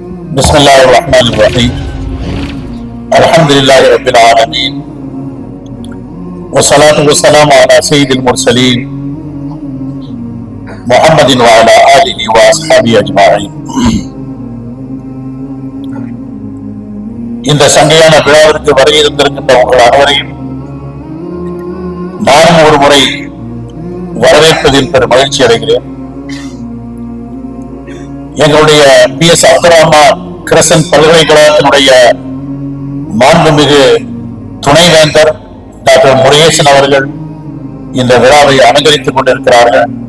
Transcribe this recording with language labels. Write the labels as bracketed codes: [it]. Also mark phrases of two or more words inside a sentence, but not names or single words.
[ar] بسم الله الرحمن الرحيم الحمد لله رب العالمين والصلاة والسلام على سيد المرسلين محمد وعلى آله وأصحابه أجمعين. [ta] இந்த சங்கையான விழாவிற்கு வருகின்ற உங்கள் அனைவரையும் நானும் ஒரு முறை வரவேற்பதில் பெரும் மகிழ்ச்சி அடைகிறேன். எங்களுடைய PS அப்துல் ரஹ்மான் கிரசன் பல்கலைக்கழகத்தினுடைய மாண்புமிகு துணைவேந்தர் டாக்டர் முருகேசன் அவர்கள் இந்த விழாவை அலங்கரித்துக் கொண்டிருக்கிறார்கள்.